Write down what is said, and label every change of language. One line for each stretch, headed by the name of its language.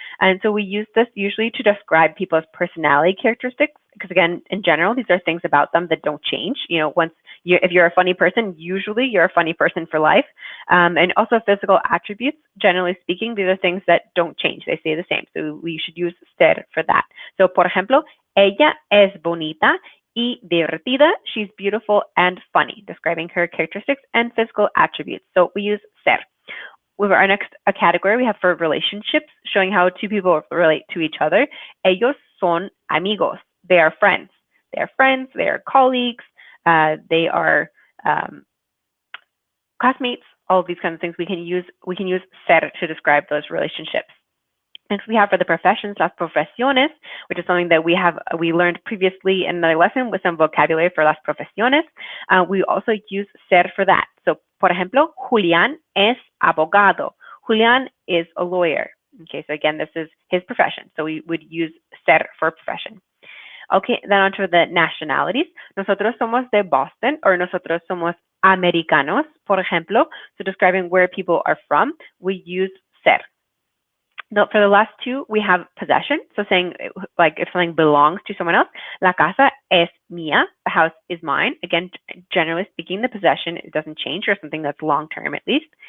English: And so we use this usually to describe people's personality characteristics, because again, in general, these are things about them that don't change. You know, if you're a funny person, usually you're a funny person for life. And also physical attributes, generally speaking, these are things that don't change. They stay the same. So we should use ser for that.
Spanish: So, por ejemplo, ella es bonita y divertida.
English: She's beautiful and funny, describing her characteristics and physical attributes. So we use ser. With our next category, we have for relationships, showing how two people relate to each other.
Spanish: Ellos son amigos.
English: They are friends. They are friends. They are colleagues. They are classmates. All of these kinds of things we can use ser to describe those relationships. Next, we have for the professions, las profesiones, which is something that we learned previously in another lesson with some vocabulary for las profesiones. We also use ser for that.
Spanish: So, por ejemplo, Julián es abogado.
English: Julián is a lawyer. Okay, so again, this is his profession. So we would use ser for profession. Okay, then on to the nationalities.
Spanish: Nosotros somos de Boston, or nosotros somos americanos, por ejemplo.
English: So describing where people are from, we use ser. Now, for the last two, we have possession. So saying like if something belongs to someone else,
Spanish: la casa es mía,
English: the house is mine. Again, generally speaking, the possession, it doesn't change, or something that's long-term at least.